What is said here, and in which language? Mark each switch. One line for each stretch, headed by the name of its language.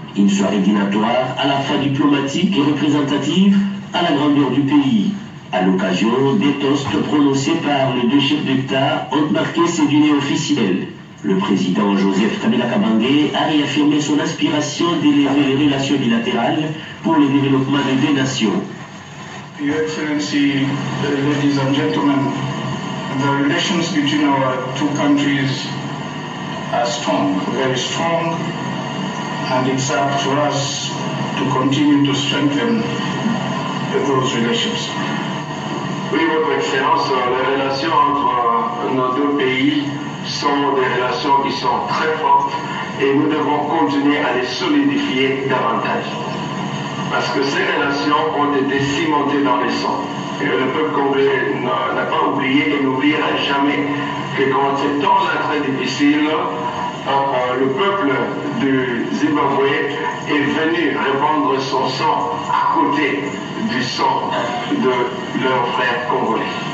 French: Une soirée dînatoire à la fois diplomatique et représentative à la grandeur du pays. À l'occasion, des toasts prononcés par les deux chefs d'État ont marqué ces dîners officiels. Le président Joseph Kabila Kabange a réaffirmé son aspiration d'élever les relations bilatérales pour le développement des deux nations.
English: Your Excellency, ladies and gentlemen, the relations between our two countries are strong, very strong, and it's up to us to continue to strengthen those relations.
French: Oui, Votre Excellence, les relations entre nos deux pays sont des relations qui sont très fortes et nous devons continuer à les solidifier davantage. Parce que ces relations ont été cimentées dans le sang. Et le peuple congolais n'a pas oublié et n'oubliera jamais que quand ces temps-là très difficiles, le peuple du Zimbabwe est venu répandre son sang à côté du sang de leurs frères congolais.